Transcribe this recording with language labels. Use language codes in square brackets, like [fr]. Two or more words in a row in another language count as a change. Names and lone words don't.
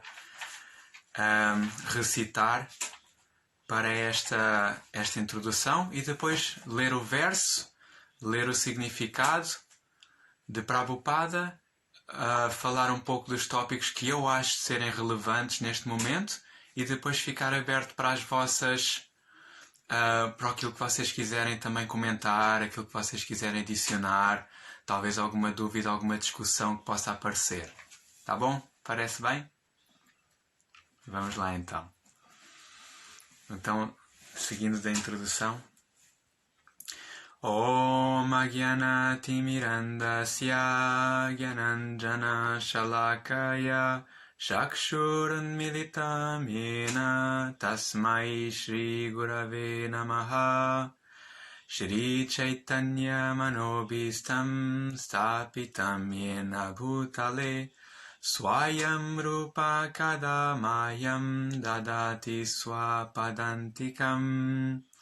[pt] a recitar para esta introdução, e depois ler o verso, ler o significado de Prabhupada, falar um pouco dos tópicos que eu acho serem relevantes neste momento, e depois ficar aberto para as vossas para aquilo que vocês quiserem também comentar, aquilo que vocês quiserem adicionar, talvez alguma dúvida, alguma discussão que possa aparecer. Tá bom? Parece bem? Vamos lá então. Então, seguindo da introdução. [sa] Om Ajnana-timirandasya Gyananjana Shalakaya Chakshurunmilitam Yena Tasmai Shri Gurave Namaha Shri Chaitanya Manobhistam Stapitam Yena Bhutale Swayam Rupa Kadamayam Dadati Swapadantikam